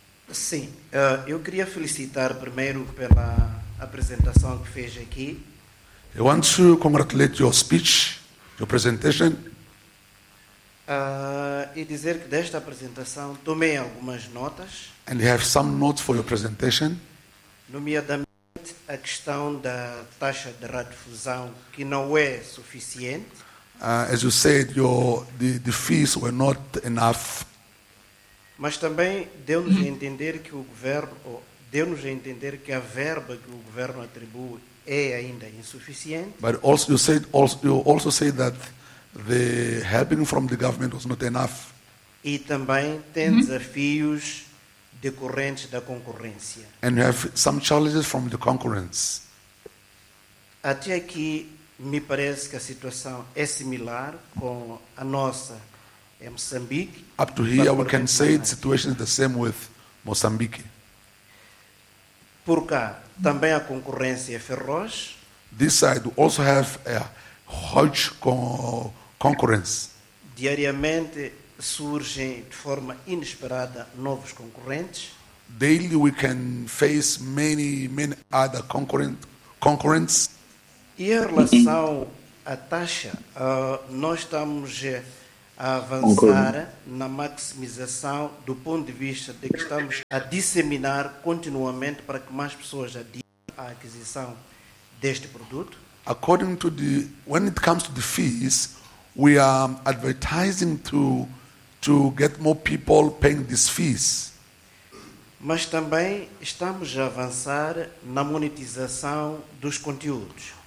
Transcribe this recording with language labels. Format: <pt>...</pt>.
<pt>Sim, eu queria felicitar primeiro pela apresentação que fez aqui.</pt> <en>I want to congratulate your speech, your presentation.</en> <pt>E dizer que desta apresentação tomei algumas notas.</pt> <en>And you have some notes for your presentation.</en> <pt>Nomeadamente a questão da taxa de radiodifusão que não é suficiente.</pt> <en>As you said, the fees were not enough.</en> <pt>Mas também deu-nos a entender que o governo deu-nos a entender que a verba que o governo atribui é ainda insuficiente.</pt> <en>But also you said that the helping from the government was not enough.</en> <pt>E também tem desafios decorrentes da concorrência.</pt> <en>And you have some challenges from the concurrence.</en> <pt>Até aqui, me parece que a situação é similar com a nossa em Moçambique.</pt> <en>Up to here, we can say the situation is the same with Mozambique.</en> <pt>Por cá, também a concorrência é feroz.</pt> <en>This side also have a huge concorrence.</en> <pt>Diariamente surgem de forma inesperada novos concorrentes.</pt> <en>Daily we can face many other concorrentes.</en> <pt>E em relação à taxa, nós estamos a avançar na maximização do ponto de vista de que estamos a disseminar continuamente para que mais pessoas adiem à aquisição deste produto.</pt> <en>According to the, when it comes to the fees, we are advertising to get more people paying these fees.</en> <pt>Mas também estamos a avançar na monetização dos conteúdos.</pt>